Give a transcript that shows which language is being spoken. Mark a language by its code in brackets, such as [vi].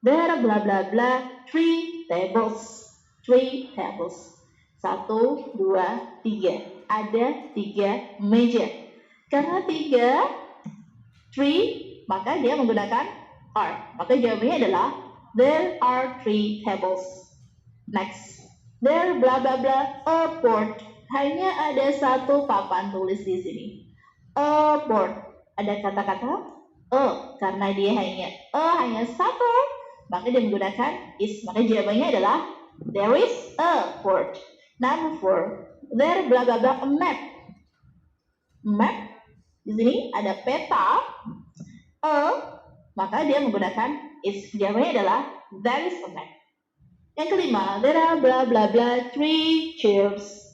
[en] There are blah blah blah 3 tables. 3 tables. [id] 1, 2, 3. Ada 3 meja. Karena 3, maka dia menggunakan are. Maka jawabannya adalah [en] there are 3 tables. Next. There blah blah blah a board. [id] Hanya ada 1 papan tulis di sini. [en] A board. [id] Ada kata-kata karena dia hanya 1, maka dia menggunakan is. Maka jawabannya adalah [en] there is a board. Number 4. There blah blah blah a map. Map. [id] Di sini ada peta. Maka dia menggunakan is. Jawabannya adalah [en] there is a map. [id] Yang kelima, [en] there are blah blah blah 3 chairs.